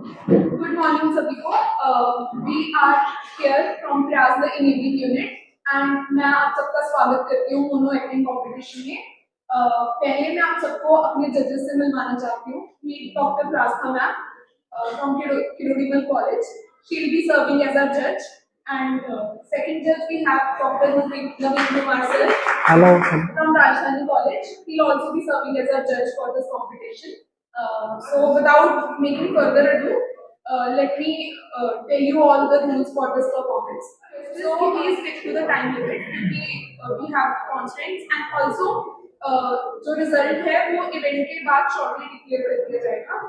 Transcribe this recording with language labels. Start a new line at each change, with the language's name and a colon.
Hindi: Good morning सभी को।
English: We are here from
Hindi: प्रयास द इनेबलिंग यूनिट एंड मैं आप सबका स्वागत करती हूँ मोनो एक्टिंग कॉम्पिटिशन में। पहले मैं आप सबको अपने जजेस से मिलवाना चाहती हूँ।
English: Meet doctor Prastha ma'am from Kirodimal College. She will be serving as our judge. And second judge we have Dr. Naveen Kumar sir. Hello. From Rajdhani College. He will also be serving as our judge for this competition. So without making further ado, let me tell you all the rules for this performance. So please stick to the time limit
Hindi: क्योंकि
English: we have constraints and also
Hindi: जो result है वो event के बाद shortly declare कर दिया जाएगा।